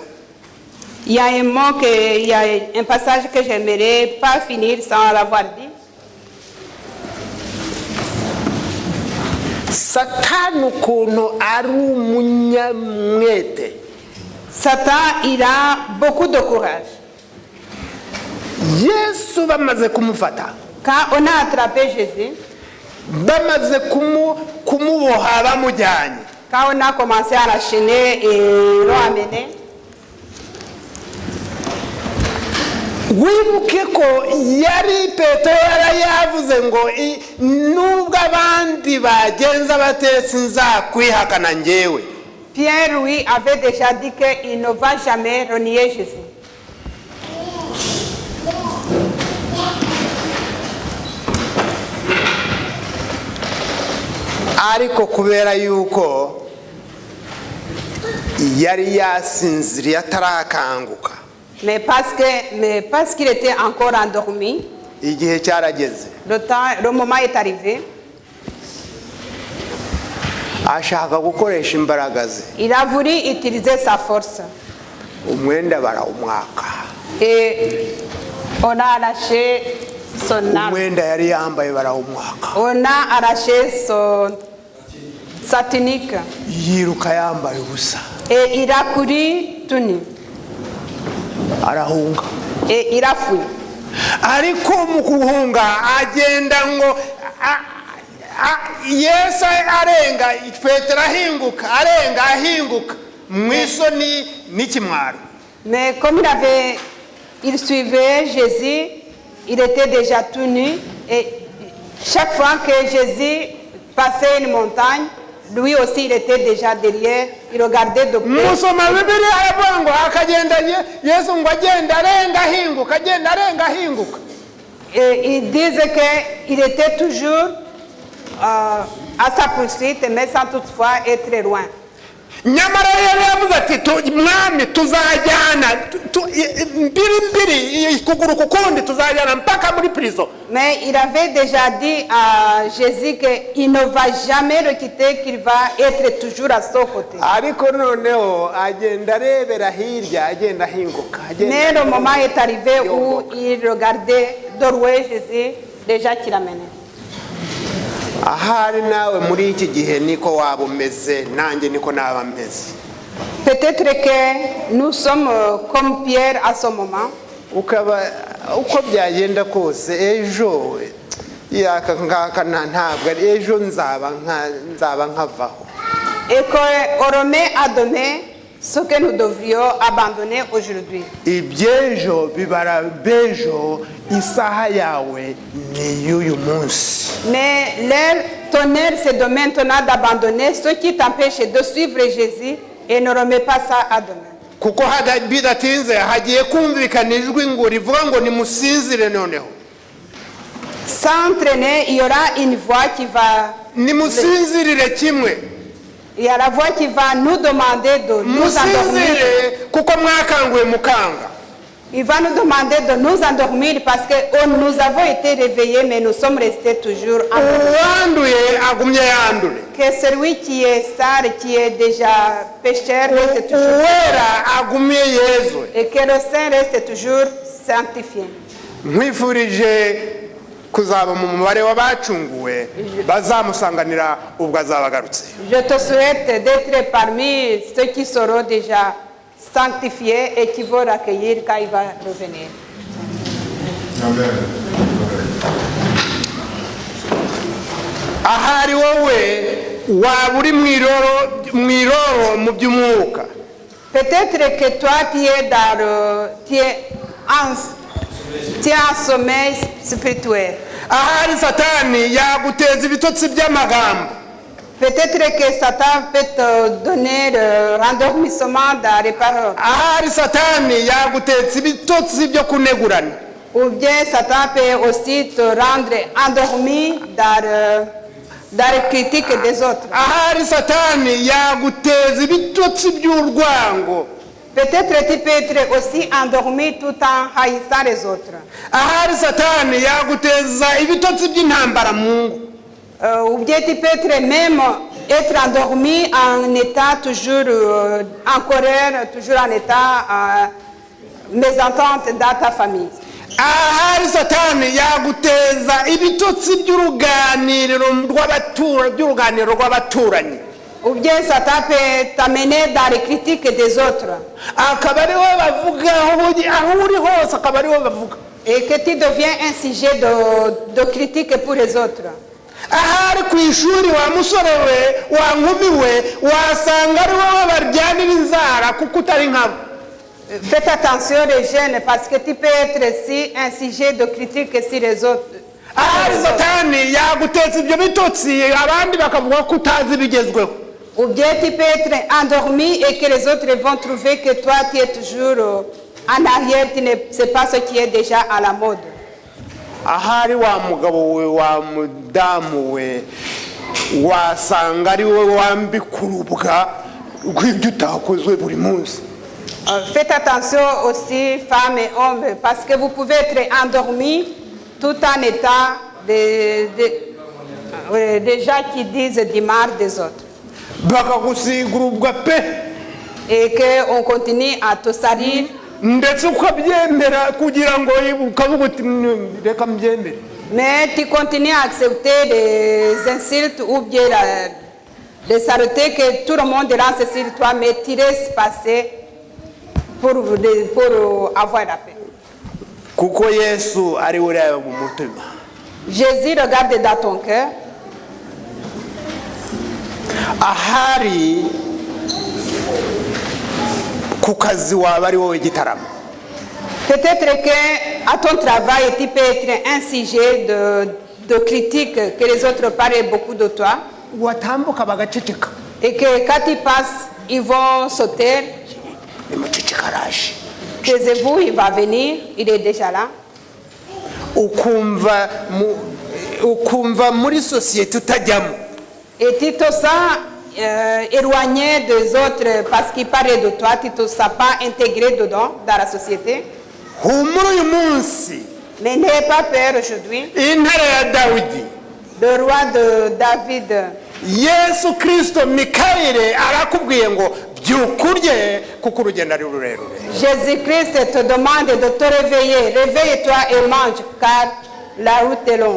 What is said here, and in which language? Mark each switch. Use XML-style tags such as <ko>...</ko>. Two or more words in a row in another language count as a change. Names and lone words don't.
<fr>Il y a un mot il y a un passage que j'aimerais pas finir sans l'avoir dit.</fr> <rw>Satani ukuntu ari umunyamwete.</rw> <fr>Satan, il a beaucoup de courage.</fr> <rw>Yesu bamaze kumufata.</rw> <fr>Quand on a attrapé Jésus,</fr> <rw>bamaze kumuboha bamujyanye.</rw> <fr>Quand on a commencé à l'enchaîner et l'ont amené,</fr> <rw>wibuke ko yari Petero yavuze ngo nubwo abandi bagenza batetse nzakwihakana njyewe.</rw> <fr>Pierre, lui, avait déjà dit qu'il ne va jamais renier Jésus.</fr> <rw>Ariko kubera yuko yari yasinziriye atarakanguka.</rw> <fr>Mais parce qu'il était encore endormi,</fr> <rw>igihe cyarageze.</rw> <fr>Le moment est arrivé.</fr> <rw>Ashaka gukoresha imbaraga ze.</rw> <fr>Il a voulu utiliser sa force.</fr> <rw>Umwenda barawumwaka.</rw> <fr>Et on a arraché son arme.</fr> <rw>Umwenda yari yambaye barawumwaka.</rw> <fr>On a arraché sa tunique.</fr> <rw>Yiruka yambaye ubusa.</rw> <fr>Et il a couru tout nu.</fr> <rw>Arahunga.</rw> <fr>Et il a fui.</fr> <rw>Ariko mu kuhunga agenda ngo Yesu arenga, Petero ahinguka mwisoni n'ikimwaro.</rw> <fr>Mais comme il suivait Jésus, il était déjà tout nu et chaque fois que Jésus passait une montagne, lui aussi il était déjà derrière, il regardait de près.</fr> <rw>Musoma Bibiliya aravuga ngo akagenda Yesu ngo agenda arenga ahinguka.</rw> <fr>Et ils disent qu'il était toujours à sa poursuite, mais sans toutefois être loin.</fr> <rw>Nyamara yari yavuze ati mwami tuzajyana mbiri kuguru kukundi tuzajyana mpaka muri prison.</rw> <fr>Mais il avait déjà dit à Jésus qu'il ne va jamais le quitter, qu'il va être toujours à son côté.</fr> <rw>Ariko noneho agenda arebera hirya agenda ahinguka.</rw> <fr>Mais le moment est arrivé où il regardait de loin Jésus déjà qui l'amenait.</fr> <rw>Ahari nawe muri iki gihe niko waba umeze nanjye niko naba meze.</rw> <fr>Peut-être que nous sommes comme Pierre à ce moment.</fr> <rw>Ukaba uko byagenda kose ejo yaka ngaka ntabwo ejo nzaba nkavaho.</rw> <fr>Et qu'on remet à donner ce que nous devrions abandonner aujourd'hui.</fr> <rw>Ibyejo bibara bejo isaha yawe ni y'uyu munsi.</rw> <fr>Mais ton heure c'est de maintenant d'abandonner ce qui t'empêche de suivre Jésus et ne remets pas ça à demain.</fr> <rw>Kuko bidatinze hagiye kumvikana ijwi ngo rivuga ngo nimusinzire noneho.</rw> <fr>s'entraîner, il y aura une voix qui va...</fr> <rw>nimusinzirire kimwe</rw> <fr>Il y a la voix qui va nous demander de nous endormir.</fr> <rw>musinzire kuko mwakanguye mukanga.</rw> <fr>Il va nous demander de nous endormir parce que nous avons été réveillés mais nous sommes restés toujours endormis.</fr> <rw>uwanduye agumye yandure,</rw> <fr>Que celui qui est sale, qui est déjà pécheur, reste toujours</fr> <rw>uwera agumye yezwe.</rw> <fr>et que le saint reste toujours sanctifié.</fr> <rw>nkwifurije kuzaba mu mubare w'abacunguwe bazamusanganira ubwo azaba agarutse.</rw> <fr>Je te souhaite d'être parmi ceux qui seront déjà sanctifiés et qui vont l'accueillir quand il va revenir. Amen.</fr> <rw>ahari wowe waba uri mwiroro mu by'umwuka,</rw> <fr>Peut-être que toi, tu es en sommeil spirituel.</fr> <rw>ahari satani yaguteza ibitotsi by'amagambo,</rw> <fr>Peut-être que Satan peut te donner le rendormissement dans les paroles.</fr> <rw>ahari satani yaguteza ibitotsi byo kunegurana,</rw> <fr>Ou bien Satan peut aussi te rendre endormi dans les critiques des autres.</fr> <rw>ahari satani yaguteza ibitotsi by'urwango,</rw> <fr>Peut-être tu peux être aussi endormi tout en haïssant les autres.</fr> <rw>ahari satani yaguteza ibitotsi by'intambara mu ngo,</rw> <fr>Ou bien tu peux être endormi en état toujours en colère, toujours en état mésentente dans ta famille.</fr> <rw>ahari satani yaguteza ibitotsi by'uruganiriro rw'abaturanyi,</rw> <fr>Ou bien Satan peut t'amener dans les critiques des autres.</fr> <rw>akaba ari we bavuga aho uri hose, akaba ari we bavuga.</rw> <fr>Et que tu deviens un sujet de critique pour les autres.</fr> <rw>ahari ku ishuri wa musore we wa nkumi we wasanga ari wowe baryanira inzara kuko utari nkabo.</rw> <fr>Faites attention les jeunes parce que tu peux être aussi un sujet de critique sur les autres.</fr> <rw>ahari satani yaguteza ibyo bitotsi abandi bakavuga ko utazi ibigezweho.</rw> <fr>Ou bien tu peux être endormi et que les autres vont trouver que toi tu es toujours en arrière, tu ne sais pas ce qui est déjà à la mode.</fr> <rw>ahari wa mugabo we wa mudamu we wasanga ari wowe wambika urubwa rw'ibyo utakozwe buri munsi.</rw> <fr>Faites attention aussi, femmes et hommes, parce que vous pouvez être endormis tout en étant des gens qui disent du mal des autres.</fr> <rw>bakagusiga urubwa pe,</rw> <fr>Et qu'on continue à te salir.</fr> <rw>ndetse ukabyemera kugira ngo ukavuga uti reka mbyemere.</rw> <fr>Mais tu continues à accepter des insultes ou bien des saletés que tout le monde lance sur toi, mais tu laisses passer pour avoir la paix.</fr> <rw>kuko yesu ari we ureba mu mutima.</rw> <fr>Jésus regarde dans ton cœur.</fr> <rw>ahari ku kazi waba ari wowe gitaramo,</rw> <fr>Peut-être qu'à ton travail, tu peux être un sujet de critique, que les autres parlent beaucoup de toi.</fr> <rw>watambuka bagaceceka,</rw> <fr>Et que quand tu passes, ils vont sauter.</fr> <rw>nimuceceka araje,</rw> <fr>Taisez-vous, il va venir, il est déjà là.</fr> <rw>ukumva muri sosiyete utajyamo,</rw> <fr>Et tu te sens éloigné des autres parce qu'ils parlent de toi, tu ne te sens pas intégré dedans, dans la société.</fr> <rw>humura uyu munsi</rw> <fr>Mais n'aie pas peur aujourd'hui.</fr> <rw>intare ya dawidi</rw> <fr>Le roi de David,</fr> <rw>yesu kirisito mikayire arakubwiye ngo byukurye kuko urugendo ari rurerure.</rw> <fr>Jésus-Christ te demande de te réveiller. Réveille-toi et mange, car la route est longue.</fr>